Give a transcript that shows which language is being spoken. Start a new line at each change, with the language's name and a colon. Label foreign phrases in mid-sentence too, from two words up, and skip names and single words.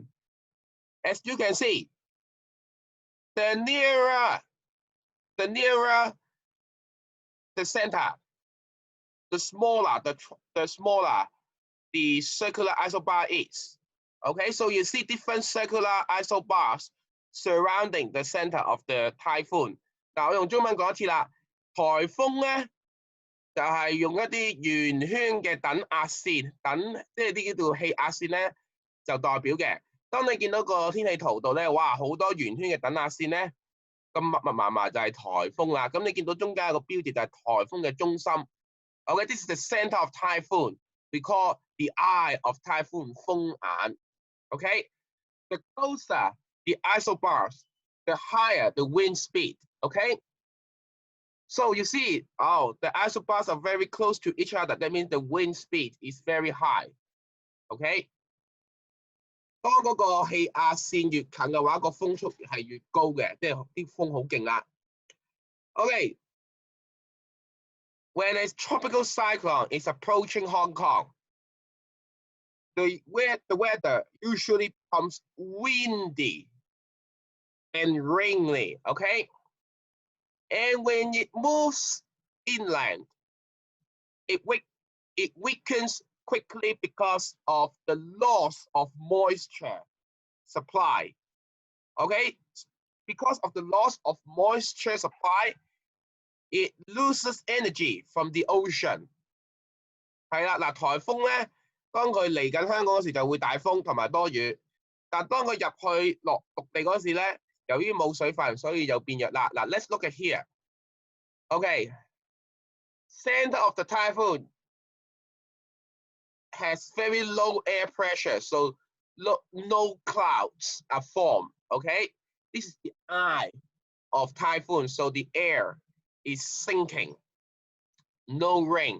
English: As you can see, the nearer the center, the smaller the circular isobar is. Okay, so you see different circular isobars surrounding the center of the typhoon.
Cantonese: 嗱，我用中文講一次啦，颱風咧就係用一啲圓圈嘅等壓線，即係啲叫做氣壓線咧，就代表嘅。當你見到個天氣圖度咧，哇，好多圓圈嘅等壓線咧， 咁密密麻麻就係颱風啦。咁你見到中間有個標誌就係颱風嘅中心。
English: Okay, this is the center of typhoon. We call the eye of typhoon
Cantonese: 風眼。
English: Okay, the closer the isobars, the higher the wind speed. Okay, so you see, oh, the isobars are very close to each other. That means the wind speed is very high. Okay.
Cantonese: 當嗰個氣壓線越近嘅話，個風速係越高嘅，即係啲風好勁啦。
English: Okay, when a tropical cyclone is approaching Hong Kong, the weather usually becomes windy and rainy. Okay, and when it moves inland, it weakens quickly because of the loss of moisture supply. Okay, because of the loss of moisture supply, it loses energy from the ocean.
Cantonese: 係啦，嗱，颱風咧，當佢嚟緊香港嗰時就會大風同埋多雨，但當佢入去落陸地嗰時咧，由於冇水分，所以就變弱啦。嗱 ，
English: let's look at here. Okay, center of the typhoon has very low air pressure, so no clouds are formed. Okay, this is the eye of typhoon, so the air is sinking, no rain.